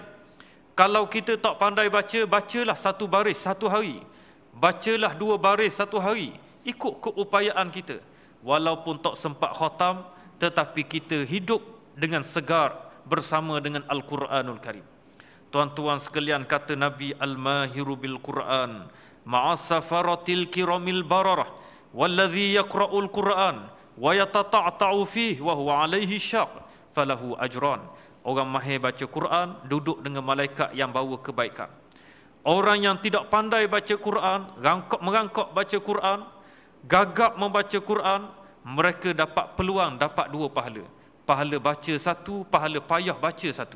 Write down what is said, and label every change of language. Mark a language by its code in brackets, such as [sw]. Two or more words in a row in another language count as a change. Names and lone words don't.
[ms] Kalau kita tak pandai baca, bacalah 1 baris 1 hari. Bacalah 2 baris 1 hari. Ikut keupayaan kita. Walaupun tak sempat khatam, tetapi kita hidup dengan segar bersama dengan Al-Quranul Karim. Tuan-tuan sekalian, kata Nabi, [ar] الماهر بالقرآن مع السفرة الكرام البررة والذي يقرأ القرآن ويتتعتع فيه وهو عليه شاق فله أجران. [ms] Orang mahir baca Quran, duduk dengan malaikat yang bawa kebaikan. Orang yang tidak pandai baca Quran, merangkak baca Quran, gagap membaca Quran, mereka dapat peluang dapat 2 pahala. Pahala baca satu, pahala payah baca satu.